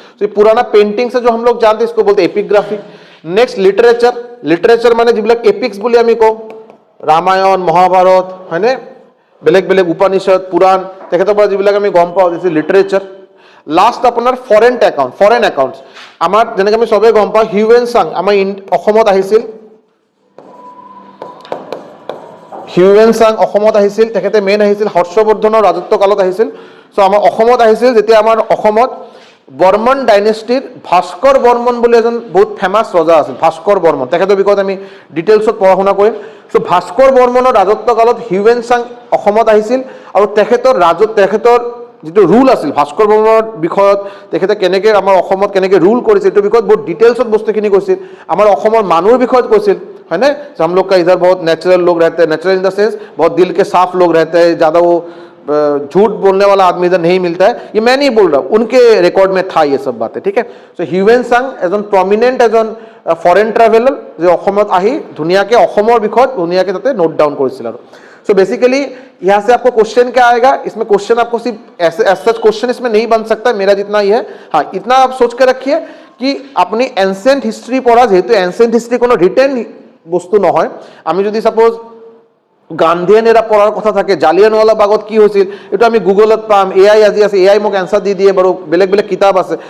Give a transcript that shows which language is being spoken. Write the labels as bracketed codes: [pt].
[as] তো এই পুৰণা পেইন্টিং [hi] से जो हम लोग जानते इसको बोलते एपिग्राफी। [as] नेक्स्ट लिटरेचर, लिटरेचर মানে যিবিলাক এপিক্স বুলি আমি কওঁ, ৰামায়ণ মহাভাৰত হয়নে, বেলেগ বেলেগ উপনিষদ পুৰাণ, তেখেতৰ পৰা যিবিলাক আমি গম পাওঁ দিছ লিটাৰেচাৰ। লাষ্ট আপোনাৰ ফৰেন একাউণ্ট, ফৰেন একাউণ্টছ আমাৰ যেনেকৈ আমি চবেই গম পাওঁ হিউৱেন চাং আমাৰ অসমত আহিছিল, হিউৱেন চাং অসমত আহিছিল, তেখেতে মেইন আহিছিল হৰ্ষবৰ্ধনৰ ৰাজত্ব কালত আহিছিল। চ' আমাৰ অসমত আহিছিল যেতিয়া আমাৰ অসমত বৰ্মন ডাইনেষ্টিৰ ভাস্কৰ বৰ্মন বুলি এজন বহুত ফেমাছ ৰজা আছিল, ভাস্কৰ বৰ্মন, তেখেতৰ বিষয়ত আমি ডিটেইলছত পঢ়া শুনা কৰিম। চ' ভাস্কৰ বৰ্মনৰ ৰাজত্ব কালত হিউৱেন চাং অসমত আহিছিল আৰু তেখেতৰ যিটো ৰুল আছিল ভাস্কৰ বৰ্মনৰ বিষয়ত, তেখেতে কেনেকৈ আমাৰ অসমত কেনেকৈ ৰুল কৰিছিল এইটো বিষয়ত বহুত ডিটেইলছত বস্তুখিনি কৈছিল। আমাৰ অসমৰ মানুহৰ বিষয়ত কৈছিল [hi] है ना, हम लोग का इधर बहुत नेचुरल लोग रहते हैं, नेचुरल इन द सेंस बहुत दिल के साफ लोग रहते हैं, ज़्यादा वो झूठ बोलने वाला आदमी इधर नहीं मिलता है, ये मैं नहीं बोल रहा, उनके रिकॉर्ड में था ये सब बातें, ठीक है। [as] सो হিউৱেন চাং এজন প্ৰমিনেণ্ট এজন ফৰেন ট্ৰেভেলাৰ যে অসমত আহি ধুনীয়াকৈ অসমৰ বিষয়ত ধুনীয়াকৈ তাতে নোট ডাউন কৰিছিল আৰু। [hi] सो बेसिकली यहाँ से आपको क्वेश्चन क्या आएगा, इसमें क्वेश्चन आपको सिर्फ ऐसे सच क्वेश्चन इसमें नहीं बन सकता, मेरा जितना ही है, हाँ इतना आप सोच के रखिए कि अपनी एंशिएंट हिस्ट्री पढ़ा, जेहेतु एंशिएंट हिस्ट्री [bn] কোনো রিটেন বস্তু নহয়, আমি যদি সাপোজ গান্ধীয়ান এরা পড়ার কথা থাকে জালিয়ানওয়ালা বাগত কি হয়েছিল এটা আমি গুগলত পাম, এআই আজি আছে, এআই মোক এনসার দি দিয়ে, বাৰু বেলেগ বেলেগ কিতাপ আছে।